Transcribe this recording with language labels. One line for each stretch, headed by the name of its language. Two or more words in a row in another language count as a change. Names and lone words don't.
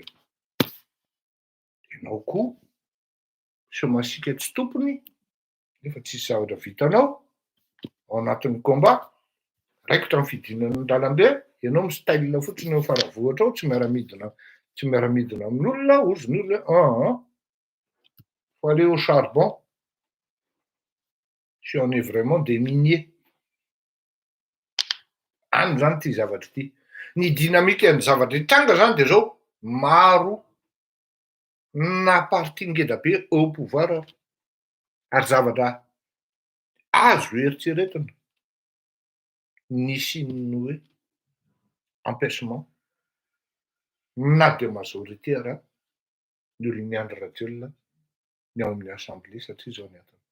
Malagasy: Ianao koa somasika tsy tompony, nefa tsisy zavatra vitanao ao anatin'ny combat, raikitra amin'ny fidinana an-dalambe, ianao mistyle fotsiny eo faravohatra ao, tsy miara-midina amin'olona, ozy ny olona
French: faut aller au charbon si on est vraiment des miniers.
Malagasy: Any zany ty zavatra ty. Ny dinamika ny zavatra hitranga zany de zao, maro na parti ngeda be
French: au pouvoir
Malagasy: ary zavatra azo eritreretina nisy ny hoe empêchement na de majoritaire ny olon'ny Andry Rajoelina ny ao amin'ny assemblée satria zao ny antony.